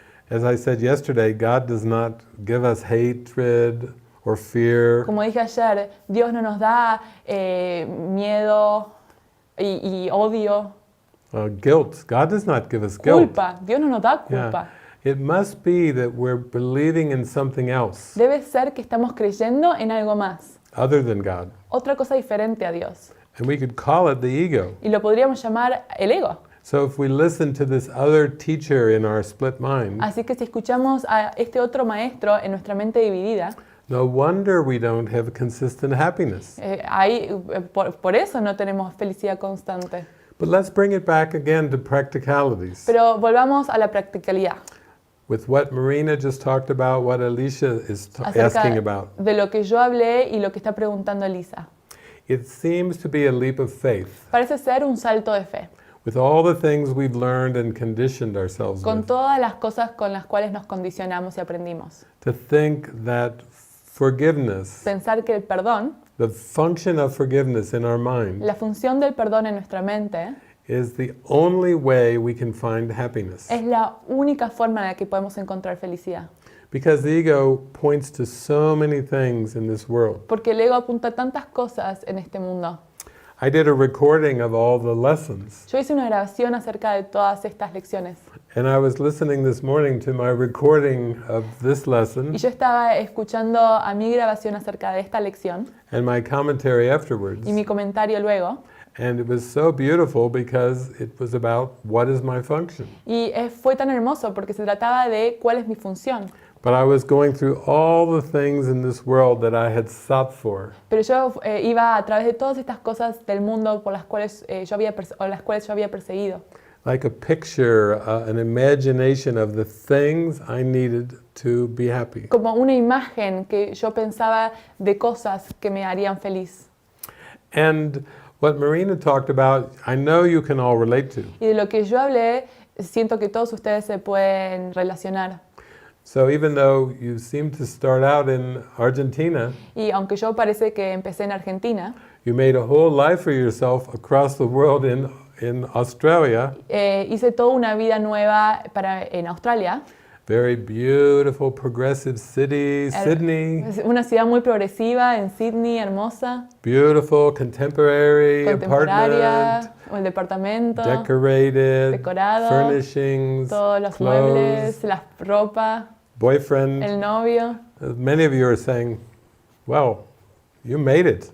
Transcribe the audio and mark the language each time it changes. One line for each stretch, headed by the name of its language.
English: As I said yesterday, God does not give us hatred or fear.
Spanish: Como dije ayer, Dios no nos da miedo y odio.
English: Guilt. God does not give us guilt.
Spanish: Culpa. Dios no nos da culpa.
English: It must be that we're believing in something else.
Spanish: Debe ser que estamos creyendo en algo más.
English: Other than God.
Spanish: Otra cosa diferente a Dios.
English: And we could call it the ego.
Spanish: Y lo podríamos llamar el ego.
English: So if we listen to this other teacher in our split mind,
Spanish: así que si escuchamos a este otro maestro en nuestra mente dividida,
English: No wonder we don't have consistent happiness.
Spanish: Por eso no tenemos felicidad constante.
English: But let's bring it back again to practicalities.
Spanish: Pero volvamos a la practicalidad.
English: With what Marina just talked about, what Alicia is
Spanish: Acerca
English: asking about.
Spanish: de lo que yo hablé y lo que está preguntando Elisa.
English: It seems to be a leap of faith.
Spanish: Parece ser un salto de fe.
English: With all the things we've learned and conditioned ourselves
Spanish: Con
English: with.
Spanish: todas las cosas con las cuales nos condicionamos y aprendimos.
English: To think that forgiveness,
Spanish: Pensar que el perdón,
English: the function of forgiveness in our mind,
Spanish: la función del perdón en nuestra mente,
English: is the only way we can find happiness.
Spanish: es la única forma en la que podemos encontrar felicidad.
English: Because the ego points to so many things in this world.
Spanish: Porque el ego apunta a tantas cosas en este mundo.
English: I did a recording of all the lessons,
Spanish: Yo hice una grabación acerca de todas estas lecciones.
English: and I was listening this morning to my recording of this lesson
Spanish: Y yo estaba escuchando a mi grabación acerca de esta lección
English: and my commentary afterwards.
Spanish: y mi comentario luego.
English: And it was so beautiful because it was about what is my function.
Spanish: Y fue tan hermoso porque se trataba de cuál es mi función.
English: But I was going through all the things in this world that I had sought for.
Spanish: Pero yo iba a través de todas estas cosas del mundo por las cuales yo había perseguido.
English: Like a picture, an imagination of the things I needed to be happy.
Spanish: Como una imagen que yo pensaba de cosas que me harían feliz.
English: And what Marina talked about, I know you can all relate to.
Spanish: Y de lo que yo hablé, siento que todos ustedes se pueden relacionar.
English: So even though you seem to start out in Argentina,
Spanish: Y aunque yo parece que empecé en Argentina,
English: you made a whole life for yourself across the world in Australia.
Spanish: hice toda una vida nueva en Australia.
English: Very beautiful, progressive city, Sydney.
Spanish: Es una ciudad muy progresiva en Sydney, hermosa,
English: Beautiful, contemporary
Spanish: contemporánea,
English: apartment,
Spanish: el departamento,
English: decorated,
Spanish: decorado,
English: furnishings,
Spanish: todos los
English: clothes,
Spanish: muebles, la ropa,
English: boyfriend.
Spanish: el novio.
English: Many of you are saying, well, you made it.